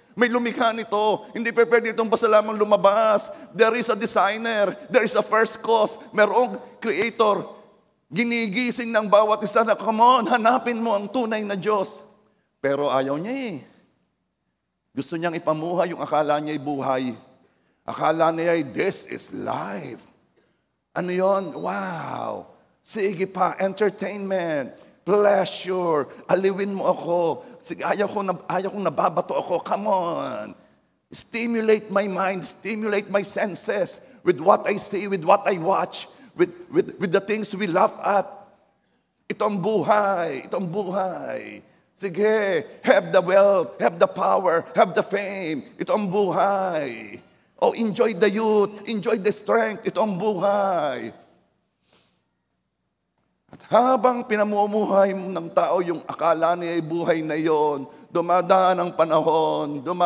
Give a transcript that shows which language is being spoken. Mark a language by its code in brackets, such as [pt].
[tl] May lumikha nito. Hindi pa pwede itong basta lamang lumabas. [en] There is a designer. There is a first cause. [tl] Merong creator. Ginigising ng bawat isa na, [en] come on, [tl] hanapin mo ang tunay na Diyos. Pero ayaw niya eh. Gusto niyang ipamuhay yung akala niya ay buhay. Akala niya ay, [en] this is life. [tl] Ano yon? Wow. Sige pa, entertainment, pleasure, aliwin mo ako. Sige, ayaw kong nababato ako. [en] Come on. Stimulate my mind, stimulate my senses with what I see, with what I watch, with the things we laugh at. [tl] Ito ang buhay. Ito ang buhay. Sige, [en] have the wealth, have the power, have the fame. [tl] Ito ang buhay. [en] Oh, enjoy the youth, enjoy the strength. [tl] Ito ang buhay. At habang pinamumuhay ng tao yung akala niya ay buhay na yon, dumadaan ang panahon.